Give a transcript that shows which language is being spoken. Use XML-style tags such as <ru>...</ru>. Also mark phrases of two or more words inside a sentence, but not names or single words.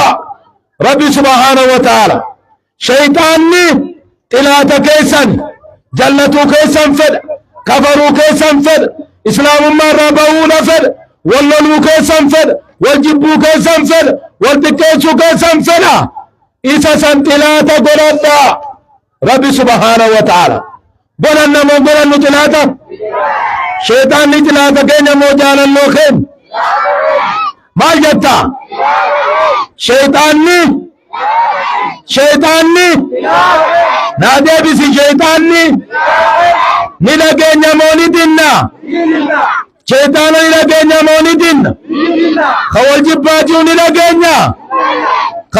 <om>rabbi</om> <ar>سبحانه وتعالى</ar> <om>shayxaanni xilaata keessan jallatuu keessan fedha kafaruu keessan fedha islaamummaa irraa ba'uudha fedha wal loluu keessan fedha wal jibbuu keessan fedha wal xiqqeessuu keessan fedha isa san xilaata godhadhaa</om> <ar>ربي سبحانه وتعالى</ar> <om>godhanna moo godhannu xilaata sheexaanni xilaata keenya moo jaalalloo keenya maal jetta sheexaanni naa deebisi sheexaanni ni dhageenya moo ni dinna sheexaana ni dhageenya moo ni dinna ka wal jibbaajuu ni dhageenya ka</om>